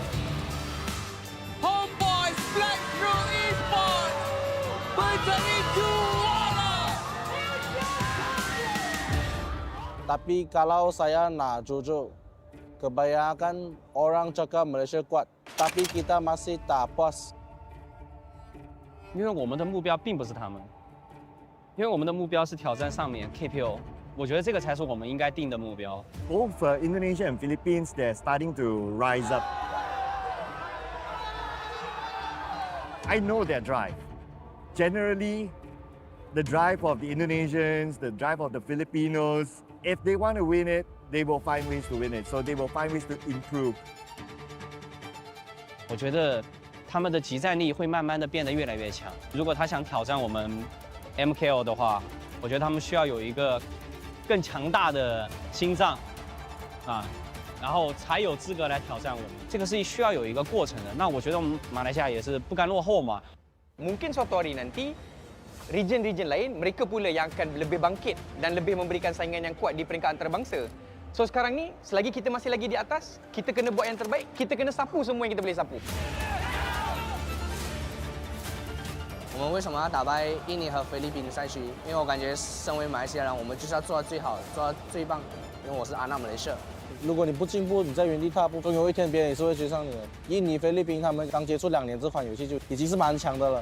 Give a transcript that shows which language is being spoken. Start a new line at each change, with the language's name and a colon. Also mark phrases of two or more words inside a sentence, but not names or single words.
Malay: Homeboys Blackroom Esports mencari juara. Tapi kalau saya nak jujur, kebanyakan orang cakap Malaysia kuat, tapi kita masih tak puas.
Chinese: 因为我们的目标并不是他们，因为我们的目标是挑战上面 KPO， 我觉得这个才是我们应该定的目标。
English: Both Indonesia and Philippines, they're starting to rise up. I know their drive. Generally, the drive of the Indonesians, the drive of the Filipinos, if they want to win it, they will find ways to win it. So they will find ways to improve.
Chinese: 我觉得他们的集战力会慢慢的变得越来越强。如果他想挑战我们 MKO 的话，我觉得他们需要有一个更强大的心脏，然后才有资格来挑战我们。这个是需要有一个过程的。那我觉得我们马来西亚也是不甘落后嘛。
Malay: Mungkin suatu hari nanti region-region lain mereka pula yang akan lebih bangkit dan lebih memberikan saingan yang kuat di peringkat antarabangsa. So sekarang ni selagi kita masih lagi di atas, kita kena buat yang terbaik, kita kena sapu semua yang kita boleh sapu.
Chinese: 我们为什么要打败印尼和菲律宾的赛区？因为我感觉身为马来西亚人，我们就是要做到最好，做到最棒。因为我是阿纳马来西亚。如果你不进步，你在原地踏步，总有一天别人也是会追上你的。印尼、菲律宾他们刚接触2年这款游戏就已经是蛮强的了。